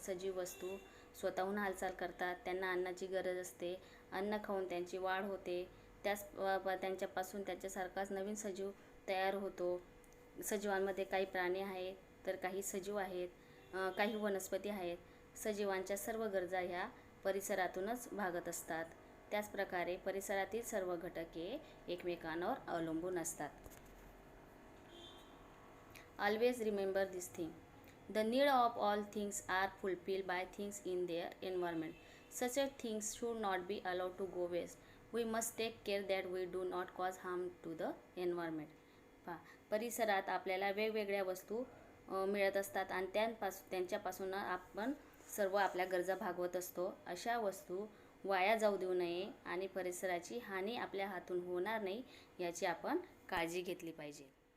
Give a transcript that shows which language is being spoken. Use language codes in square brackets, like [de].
[mr] सजीव वस्तू स्वतःहून हालचाल करतात, त्यांना अन्नाची गरज असते, अन्न खाऊन त्यांची वाढ होते, त्यांच्यापासून त्याच्यासारखाच नवीन सजीव तयार होतो. सजीवांमध्ये काही प्राणी आहेत तर काही सजीव आहेत, काही वनस्पती आहेत. सजीवांच्या सर्व गरजा ह्या परिसरातूनच भागत असतात. त्याचप्रकारे परिसरातील सर्व घटके एकमेकांवर अवलंबून असतात. [en] Always remember this thing. The need of all things are fulfilled by things in their environment. Such things should not be allowed to go waste. We must take care that we do not cause harm to the environment. [mr] परिसरात आपल्याला वेगवेगळ्या वस्तू मिळत असतात आणि त्यांच्यापासून आपण सर्व आपल्या गरजा भागवत असतो. अशा वस्तू वाया जाऊ देऊ नये आणि परिसराची हानी आपल्या हातून होणार नाही याची आपण काळजी घेतली पाहिजे.